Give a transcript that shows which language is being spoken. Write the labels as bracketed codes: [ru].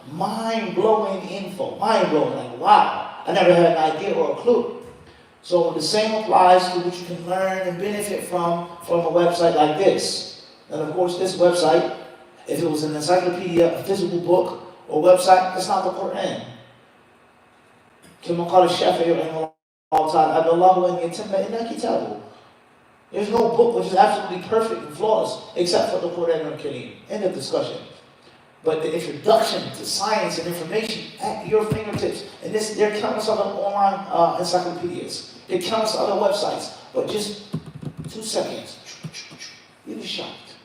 [en] Mind-blowing info. Mind-blowing, like wow. I never had an idea or a clue. So the same applies to what you can learn and benefit from a website like this. And of course, this website, if it was an encyclopedia, a physical book, or website, it's not the Quran. [ar] كما قال الشافعي رحمه الله تعالى أبى الله أن يتم إلا كتابه. [en] There's no book which is absolutely perfect and flawless except for the Quran al-Kareem. End of discussion. But the introduction to science and information at your fingertips, and there are countless other online encyclopedias, there are countless other websites, but just 2 seconds, you'll be shocked.